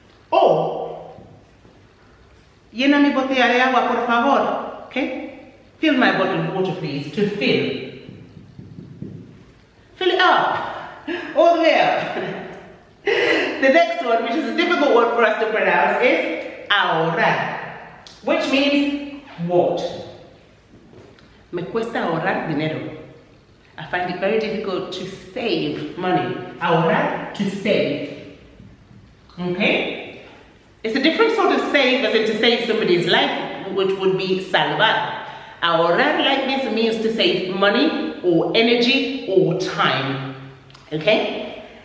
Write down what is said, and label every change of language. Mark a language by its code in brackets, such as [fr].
[es] Or, llena mi botella de agua, por favor, okay? [en] Fill my bottle of water, please, to fill. Fill it up, all the way up. The next one, which is a difficult one for us to pronounce, is ahorrar, which means what? [es] Me cuesta ahorrar dinero. [en] I find it very difficult to save money. Ahorrar, to save. Okay? It's a different sort of save as in to save somebody's life, which would be salvar. Ahorrar like this means to save money or energy or time. Okay?